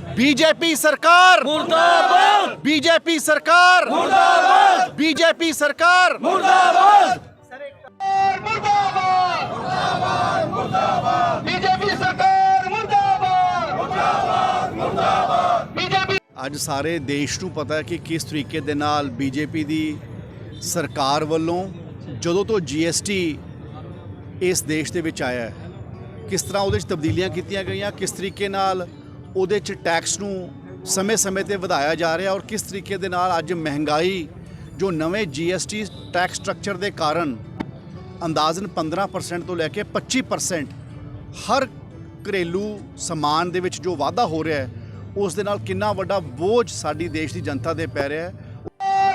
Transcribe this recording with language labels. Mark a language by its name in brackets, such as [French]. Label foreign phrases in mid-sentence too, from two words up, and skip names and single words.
[Hindi] बीजेपी सरकार मुर्दाबाद, बीजेपी सरकार मुर्दाबाद, बीजेपी सरकार मुर्दाबाद, बीजेपी सरकार मुर्दाबाद मुर्दाबाद बीजेपी [Punjabi] ਅੱਜ ਸਾਰੇ ਦੇਸ਼ ਨੂੰ ਪਤਾ ਹੈ ਕਿ ਕਿਸ ਤਰੀਕੇ ਦੇ ਨਾਲ ਬੀਜੇਪੀ ਦੀ ਸਰਕਾਰ ਵੱਲੋਂ ਜਦੋਂ ਤੋਂ ਜੀਐਸਟੀ ਇਸ ਦੇਸ਼ ਦੇ ਵਿੱਚ ਆਇਆ ਹੈ, ਕਿਸ ਤਰ੍ਹਾਂ ਉਹਦੇ 'ਚ ਤਬਦੀਲੀਆਂ ਕੀਤੀਆਂ ਗਈਆਂ, ਕਿਸ ਤਰੀਕੇ ਨਾਲ ਉਹਦੇ 'ਚ ਟੈਕਸ ਨੂੰ ਸਮੇਂ-ਸਮੇਂ ਤੇ ਵਧਾਇਆ ਜਾ ਰਿਹਾ ਔਰ ਕਿਸ ਤਰੀਕੇ ਦੇ ਨਾਲ ਅੱਜ ਮਹਿੰਗਾਈ ਜੋ ਨਵੇਂ ਜੀਐਸਟੀ ਟੈਕਸ ਸਟਰਕਚਰ ਦੇ ਕਾਰਨ ਅੰਦਾਜ਼ਨ 15% ਤੋਂ ਲੈ ਕੇ 25% ਹਰ ਘਰੇਲੂ ਸਮਾਨ ਦੇ ਵਿੱਚ ਜੋ ਵਾਧਾ ਹੋ ਰਿਹਾ ਹੈ ਉਸ ਦੇ ਨਾਲ ਕਿੰਨਾ ਵੱਡਾ ਬੋਝ ਸਾਡੀ ਦੇਸ਼ ਦੀ ਜਨਤਾ ਦੇ ਪੈ ਰਿਹਾ ਹੈ।